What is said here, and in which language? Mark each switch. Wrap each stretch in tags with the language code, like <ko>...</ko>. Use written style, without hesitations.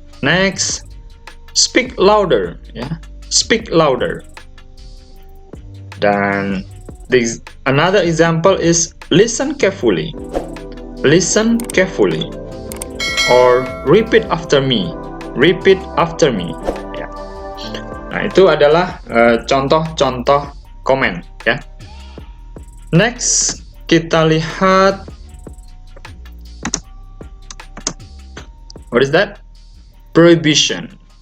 <en>Next, speak louder ya, speak louder. Dan another example is listen carefully, listen carefully, or repeat after me, repeat after me ya.</en> <id>Nah, itu adalah contoh-contoh command ya.</id> <en>Next,</en> <id>kita lihat</id> <en>what is that? Prohibition.</en>